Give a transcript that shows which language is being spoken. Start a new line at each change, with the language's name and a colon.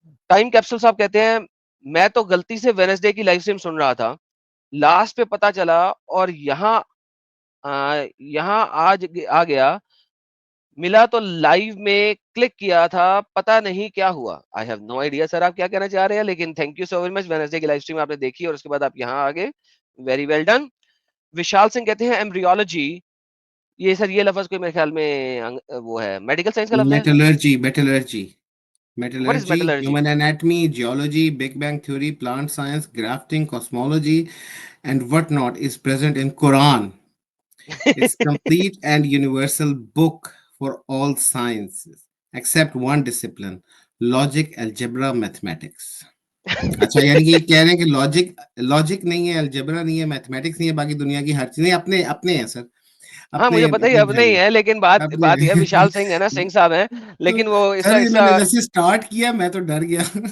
Urdu: Time capsule صاحب کہتے ہیں میں تو غلطی سے وینسڈے کی لائف اسٹریم سن رہا تھا, لاسٹ پہ پتا چلا اور یہاں آج آ گیا, ملا تو لائیو میں کلک کیا تھا, پتا نہیں کیا ہوا.
English: I have no idea
Urdu: سر آپ کیا کہنا چاہ رہے ہیں, لیکن
English: Thank you so very much.
Urdu: Wednesday کی لائف اسٹریم آپ نے دیکھی اور اس کے بعد آپ یہاں آگے,
English: Very well done.
Urdu: وشال سنگھ کہتے ہیں ایمبریولوجی, یہ سر یہ لفظ کوئی میرے خیال میں وہ ہے میڈیکل سائنس کا لفظ ہے.
English: Metallurgy What is metallurgy, metallurgy? human anatomy, geology, Big Bang theory, plant science, grafting, cosmology, and whatnot is present in Quran. It's complete and universal book for all sciences, except one discipline, logic, algebra, mathematics.
Urdu: اچھا یعنی کہ یہ کہہ رہے ہیں کہ logic نہیں ہے, الجبرا نہیں ہے, میتھمیٹکس نہیں ہے, باقی دنیا کی ہر چیز نہیں, اپنے ہیں سر, ہاں اپنے مجھے پتا ہی اب نہیں ہے, لیکن اپنے بات یہ وشال سنگھ ہے نا, سنگھ صاحب ہیں, تو لیکن وہ سر انہوں نے جیسے اسٹارٹ کیا میں تو ڈر گیا.